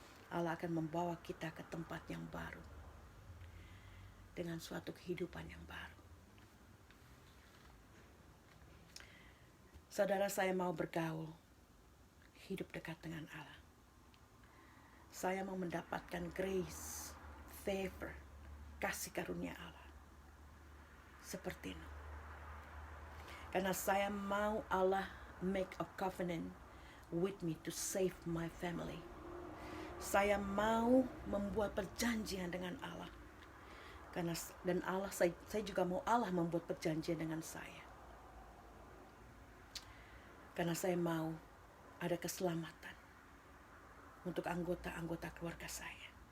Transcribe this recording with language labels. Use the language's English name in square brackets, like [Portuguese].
[Indonesian] Allah akan membawa kita ke tempat yang baru dengan suatu kehidupan yang baru. Saudara, saya mau bergaul, hidup dekat dengan Allah. Saya mau mendapatkan [English] grace, favor, [Indonesian] kasih karunia Allah. Seperti itu. Karena saya mau [English] Allah make a covenant with me to save my family. [Indonesian] Saya mau membuat perjanjian dengan Allah. Dan Allah, saya juga mau Allah membuat perjanjian dengan saya. Karena saya mau ada keselamatan untuk anggota-anggota keluarga saya.